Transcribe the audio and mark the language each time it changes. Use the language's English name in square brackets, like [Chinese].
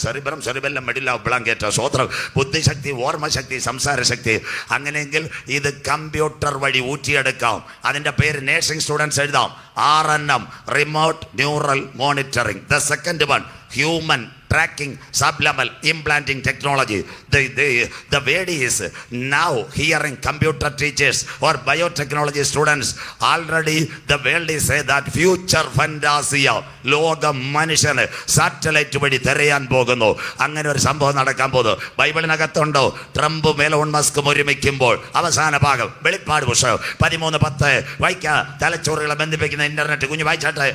[Malayalam] Cerebrum, cerebellum, മെഡില്ല ഒബ്ലാങ്കേറ്റ്. സ്വോത്രം. ബുദ്ധിശക്തി, ഓർമ്മശക്തി, സംസാരശക്തി. അങ്ങനെയെങ്കിൽ ഇത് കമ്പ്യൂട്ടർ വഴി ഊറ്റിയെടുക്കാം. അതിൻ്റെ പേര് നേഴ്സിംഗ് സ്റ്റുഡൻസ് എഴുതാം. [English] RNM, remote neural monitoring. The second one, human tracking, subliminal, implanting technology. The word is now hearing computer teachers or biotechnology students. Already the world is say that future fantasia. [Malayalam] ലോകം മനുഷ്യന് satellite വഴി തിരയാൻ പോകുന്നു. അങ്ങനെ ഒരു സംഭവം നടക്കാൻ പോകുന്നു. ബൈബിളിനകത്തുണ്ടോ? ട്രംപും എലോൺ മസ്കും ഒരുമിക്കുമ്പോൾ അവസാന ഭാഗം വെളിപ്പാട് പുസ്തകം 13:10 വായിക്കാം. തലച്ചോറുകളെ ബന്ധിപ്പിക്കുന്ന ഇന്റർനെറ്റ് കുഞ്ഞു വായിച്ചാട്ടെ.